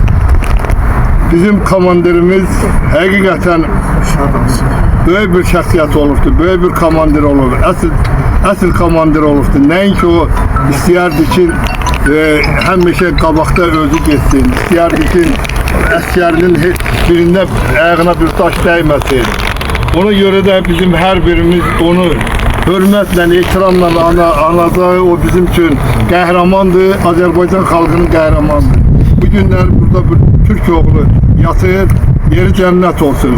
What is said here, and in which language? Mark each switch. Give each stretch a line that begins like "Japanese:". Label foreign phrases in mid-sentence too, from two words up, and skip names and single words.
Azerbaijani: Bizim komandirimiz hakikaten böyük bir şəxsiyyət olubdu, böyük bir komandir olub, əsl komandir olubdu. Nəinki o istəyərdi ki həmişə qabaqda özü getsin, istəyərdi ki əskərinin birində ayağına bir taş dəyməsin.
Turkish: Ona göre de bizim her birimiz onu hürmetle, ikramla anacağı, o bizim için qəhrəmandır,
Azerbaijani: Azərbaycan xalqının qəhrəmandır.
Turkish: Bu günler burada bir Türk oğlu yatır, yeri cennet olsun.